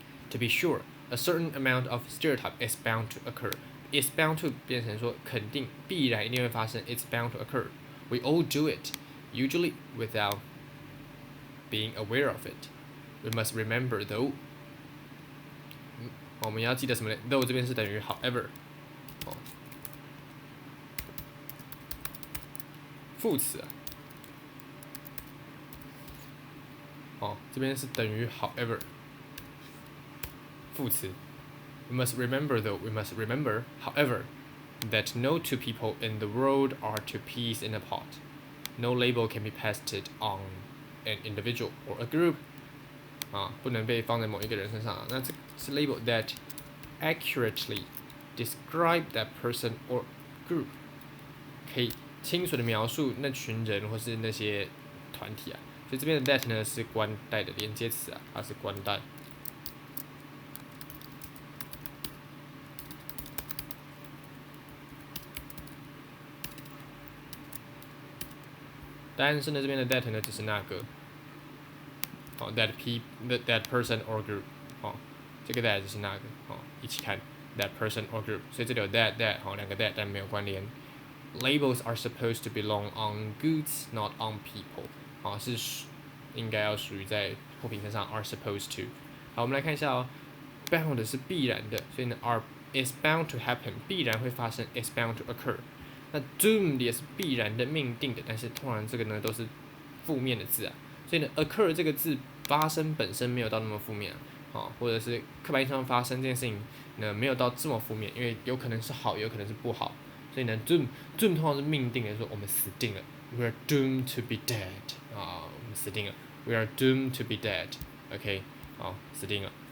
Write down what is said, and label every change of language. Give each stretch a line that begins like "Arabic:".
English: To be sure, a certain amount of stereotype is bound to occur. Is bound to
Chinese: 变成说肯定必然一定会发生
English: It's bound to occur. We all do it, usually without being aware of it. We must remember though.
Chinese: 我们要记得什么呢 ？Though 这边是等于 however。副词这边是等于 however。副词。
English: We must remember though, we must remember, however, that no two people in the world are two peas in a pod. No label can be pasted on an individual or a group.
Chinese: 不能被放在某一个人身上那这是
English: label that accurately describe that person or group，
Chinese: 可以清楚的描述那群人或是那些团体所以这边的 that 呢是关代的连接词它是关代。但是呢，这边的 that 呢只是那个
English: that person or group
Chinese: 这个 that 就是那个一起看 that person or group， 所以这里有 that 两个 that 但没有关联。
English: Labels are supposed to belong on goods, not on people
Chinese: 是应该要属于在货品身上
English: are supposed to。
Chinese: 好，我们来看一下bound 是必然的，所以呢
English: is bound to happen
Chinese: 必然会发生
English: is bound to occur。
Chinese: 那 doomed 也是必然的命定的，但是通常这个呢都是负面的字所以呢 occur 这个字发生本身没有到那么负面或者是刻板印象发生这件事情呢没有到这么负面，因为有可能是好，有可能是不好，所以呢 doom 通常是命定的，说我们死定了 ，
English: we are doomed to be dead
Chinese: 我们死定了 ，we are doomed to be dead，OK，死定了。